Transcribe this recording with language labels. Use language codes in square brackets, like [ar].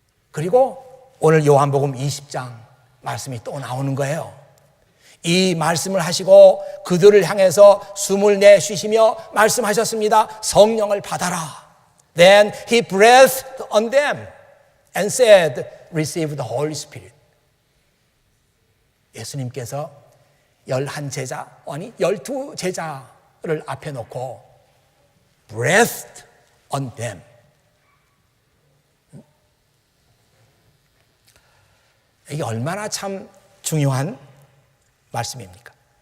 [ko] 그리고 오늘 요한복음 20장 말씀이 또 나오는 거예요. 이 말씀을 하시고 그들을 향해서 숨을 내쉬시며 말씀하셨습니다. 성령을 받아라. [en] Then he breathed on them and said, receive the Holy Spirit. [ko] 예수님께서 11제자, 아니 12제자를 앞에 놓고 [en] breathed on them. [ko] 이게 얼마나 참 중요한 말씀입니까?